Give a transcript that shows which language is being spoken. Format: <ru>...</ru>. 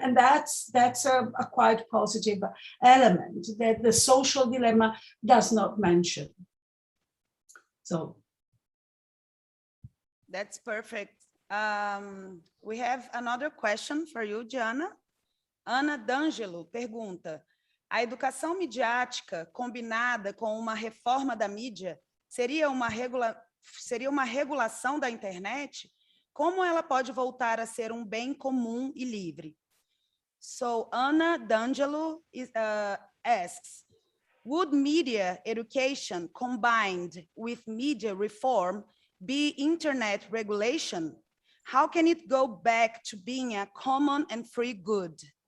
<en>And that's a quite positive element that the social dilemma does not mention. So that's perfect. We have another question for you, Gianna.</en> <pt>Ana D'Angelo pergunta: a educação midiática combinada com uma reforma da mídia seria uma regulação da internet? Como ela pode voltar a ser um bem comum e livre?</pt> <en>So Ana D'Angelo asks, would media education combined with media reform be internet regulation? How can it go back to being a common and free good?</en>